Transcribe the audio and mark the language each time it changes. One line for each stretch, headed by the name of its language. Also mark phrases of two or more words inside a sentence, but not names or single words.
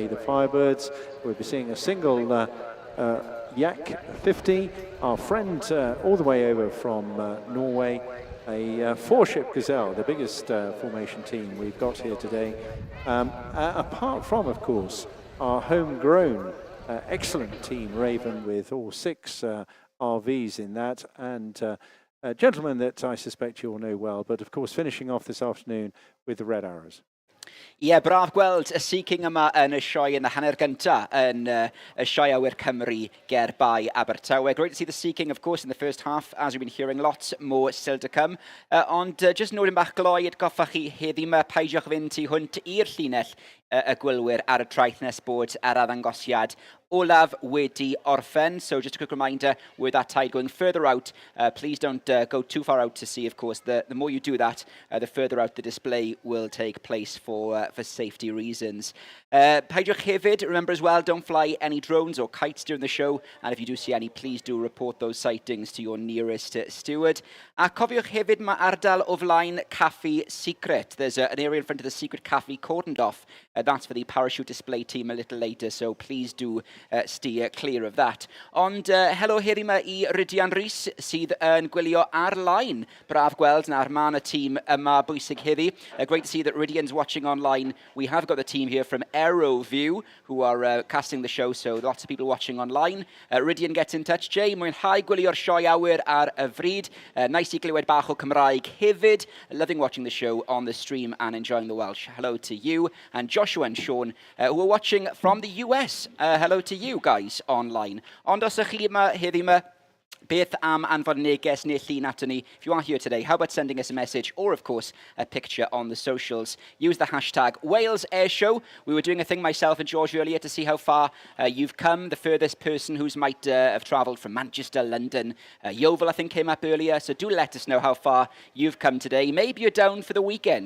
English: The Firebirds, we'll be seeing a single Yak 50, our friend all the way over from Norway, a four-ship Gazelle, the biggest formation team we've got here today. Apart from, of course, our homegrown excellent team Raven, with all 6 RVs in that, and a gentleman that I suspect you all know well, but of course finishing off this afternoon with the Red Arrows.
Welsh: Ie, braf gweld y Sea King yma yn y sioe yn y hanner gynta yn y sioe awyr Cymru ger bai Abertawe.
English: Great to see the Sea King, of course, in the first half, as we've been hearing, lots more still to come.
Welsh: Ond just nodyn bach gloi, atgoffa chi heddi yma peidiwch fynd tu hwnt i'r llinell y gwylwyr ar y traeth nes bod ar addangosiad olaf wedi orffen.
English: So just a quick reminder, with that tide going further out, please don't go too far out to sea, of course. The more you do that, the further out the display will take place for safety reasons.
Welsh: Peidiwch hefyd,
English: remember as well, don't fly any drones or kites during the show, and if you do see any, please do report those sightings to your nearest steward.
Welsh: A cofiwch hefyd, mae ardal o flaen Caffi Secret.
English: There's an area in front of the Secret Caffi cordoned off. That's for the parachute display team a little later, so please do steer clear of that.
Welsh: Ond helo heddi yma I Rydian Rhys sydd yn gwylio ar-line. Braf gweld na'r man y tîm yma bwysig heddi.
English: Great to see that Rydian's watching online. We have got the team here from AeroView who are casting the show, so lots of people watching online. Rydian gets in touch. Jay,
Welsh: mwynhau gwylio'r sioe awyr ar y fryd. Nice I glywed bach o Cymraeg hefyd.
English: Loving watching the show on the stream and enjoying the Welsh. Hello to you. And Joshua and Sean, who are watching from the US. Hello to you guys online.
Welsh: Ond os ych chi yma heddi yma, beth am anfod neges neu llun ato ni?
English: If you are here today, how about sending us a message or, of course, a picture on the socials? Use the hashtag Wales Airshow. We were doing a thing, myself and George, earlier to see how far you've come. The furthest person who's might have travelled from Manchester, London, Yeovil, I think, came up earlier. So do let us know how far you've come today. Maybe you're down for the weekend.